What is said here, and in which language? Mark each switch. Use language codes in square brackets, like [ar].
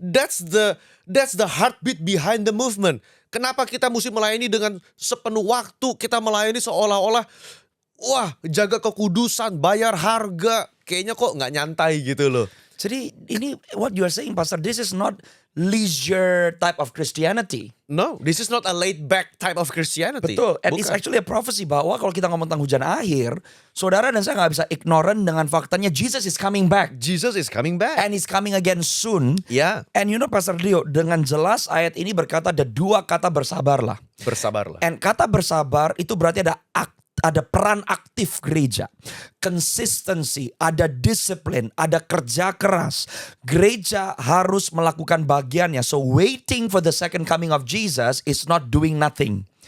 [en] That's the heartbeat behind the movement. [id] Kenapa kita mesti melayani dengan sepenuh waktu? Kita melayani seolah-olah wah, jaga kekudusan, bayar harga. Kayaknya kok nggak nyantai gitu loh. Jadi ini [en] what you are saying, Pastor, this is not leisure type of Christianity. No, this is not a laid back type of Christianity. [id] Betul, [en] and it's [id] Bukan. [en] actually a prophecy [id] bahwa kalau kita ngomong tentang hujan akhir, saudara dan saya nggak bisa ignorant dengan faktanya [en] Jesus is coming back. Jesus is coming back. And he's coming again soon. [id] Ya, [en] And you know [id] Pastor Dio, dengan jelas ayat ini berkata ada dua kata bersabarlah. bersabarlah. And kata bersabar itu berarti ada peran aktif gereja. Consistency, ada disiplin, ada kerja keras. Gereja harus melakukan bagiannya. [en] So waiting for the second coming of Jesus is not doing nothing.